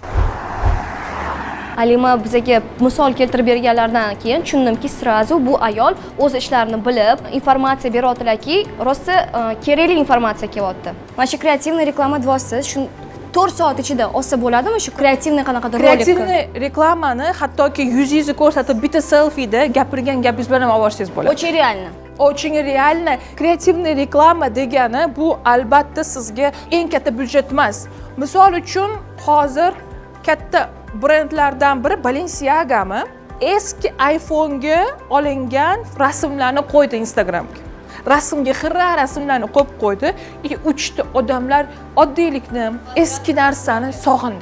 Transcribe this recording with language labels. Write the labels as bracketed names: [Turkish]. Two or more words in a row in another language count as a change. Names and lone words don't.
[Uzbek] Alima bizga misol keltirib berganlardan keyin tushundimki, srazu bu ayol o'z ishlarini bilib, informatsiya beryaptilarki, rosa kerakli informatsiya kelyapti. Mana shu kreativniy reklama vositasi shu 4 soat ichida olsa bo'ladimi shu kreativniy qanaqadir rolik? Kreativniy reklamani hattoki yuzingizni ko'rsatib, bitta selfida gapirgan gapingiz bilan ham olsangiz bo'ladi. [Russian] Очень реально. Очень реально. [Uzbek] Kreativniy reklama degani bu albatta sizga eng katta byudjet emas. Misol uchun hozir katta brendlardan biri Balenciaga'mi eski iPhone'ga olingan rasmlarni qo'ydi Instagramga. Rasmga xira rasmlarni qo'yib qo'ydi. Uchta odamlar oddiylikni, eski narsani sog'indi.